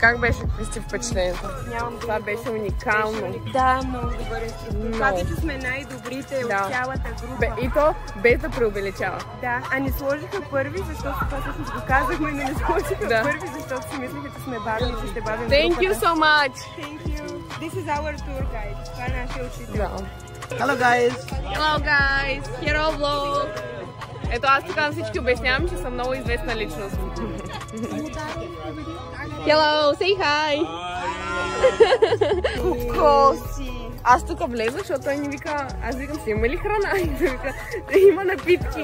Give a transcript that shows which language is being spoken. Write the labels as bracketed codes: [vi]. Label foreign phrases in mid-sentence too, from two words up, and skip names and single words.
[bg] Как беше, Кристи, впечатлението? Това беше уникално. Да, много добър инструктор. Каза, че сме най-добрите от цялата група. И то без да преувеличава. Да, а не сложиха първи, защото това всъщност го казахме, но не сложиха първи, защото си мислиха, че сме бавни, че ще бавим групата. [en] Thank you so much! Thank you. This is our tour guide. [bg] Това е нашия учител. [en] Hello guys! Hello guys! Hero vlog! [bg] Ето аз тук на всички обяснявам, че съм много известна личност. [en] Hello, say hi! [bg] Кокоси! Аз тук влезах, защото той ни вика, аз викам си, има ли храна? И той вика, има напитки.